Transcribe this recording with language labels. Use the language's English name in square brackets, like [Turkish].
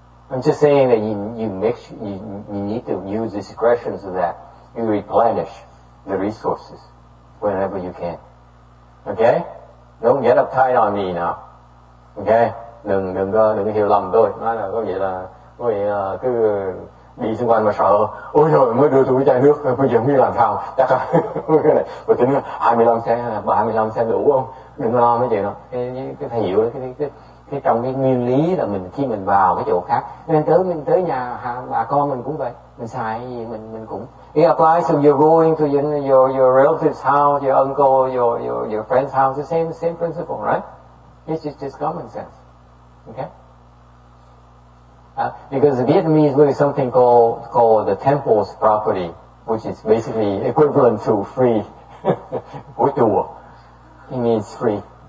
[English] I'm just saying that you need to use discretion so that you replenish the resources whenever you can. Okay? Don't get uptight on me now. [Vietnamese] Okay? Đừng hiểu lầm tôi. Nói là có nghĩa là cứ đi xung quanh mà sợ. Ôi trời, mới đưa tôi cái chai nước, bây giờ không biết làm sao. Chắc là cái này, tôi tính 25 cent, 35 cent đủ không? Đừng có lo mấy chuyện đó. Cái phải hiểu cái trong cái nguyên lý là mình khi mình vào cái chỗ khác, nên mình tới nhà bà con mình cũng vậy, mình xài cái gì mình cũng. [English] It applies to you're going to your relative's house, your uncle, your friend's house, the same principle, right? It's just common sense. Okay? Because the Vietnamese look at something called the temple's property, which is basically equivalent to free. [Vietnamese] Của chùa. [English] It means free.